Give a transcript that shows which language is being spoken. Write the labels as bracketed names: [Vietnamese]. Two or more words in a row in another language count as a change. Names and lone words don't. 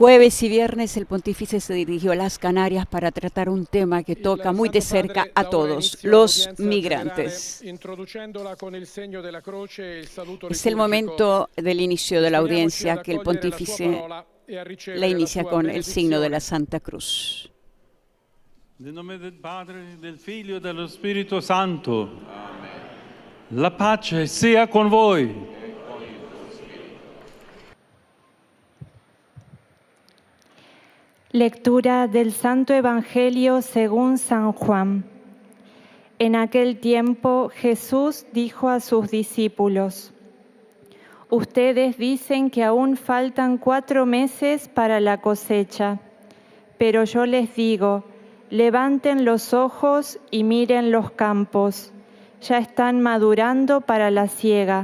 [Spanish] Jueves y viernes el pontífice se dirigió a las Canarias para tratar un tema que toca muy de cerca a todos, los migrantes. Es el momento del inicio de la audiencia que el pontífice la inicia con el signo de la Santa Cruz. [Italian] Nel nome del Padre, del Figlio e dello Spirito Santo. Amen. La pace sia con voi. [Spanish] Lectura del Santo Evangelio según San Juan. En aquel tiempo Jesús dijo a sus discípulos: Ustedes dicen que aún faltan 4 meses para la cosecha, pero yo les digo: levanten los ojos y miren los campos, ya están madurando para la siega.